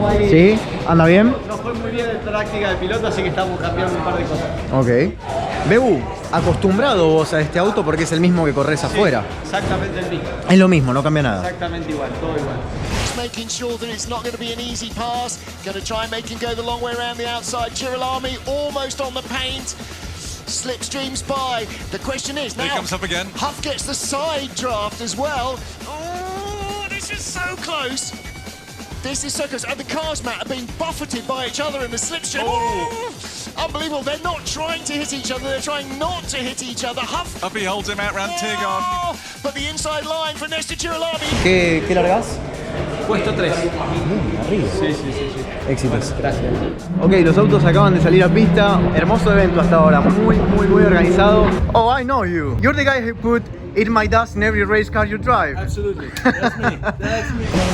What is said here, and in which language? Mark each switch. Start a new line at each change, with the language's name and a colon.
Spanish: ¿Sí? ¿Anda bien? No fue muy bien en práctica de piloto, así que estamos cambiando un par de cosas. Ok. Bebu, acostumbrado vos a este auto porque es el mismo que corres afuera. Exactamente el mismo. Es lo mismo, no cambia nada. Exactamente igual, todo igual.
English: Making sure that it's not going to be an easy pass. Going to try and make him go the long way around the outside. Girolami almost on the paint. Slipstreams by. The question is now. Here comes Huff again. Huff gets the side draft as well. Oh, this is so close. This is so close. And the cars, Matt, have been buffeted by each other in the slipstream. Oh. Unbelievable. They're not trying to hit each other. They're trying not to hit each other. Huffy holds him out round Tig on. But the inside line for Nesta Girolami.
Spanish: ¿Qué largás? Puesto 3. Arriba. Sí. Éxitos. Gracias. Ok, los autos acaban de salir a pista. Hermoso evento hasta ahora. Muy organizado.
English: Oh, I know you. You're the guy who put "Eat My Dust" in every race car you drive. Absolutely. That's me. That's me.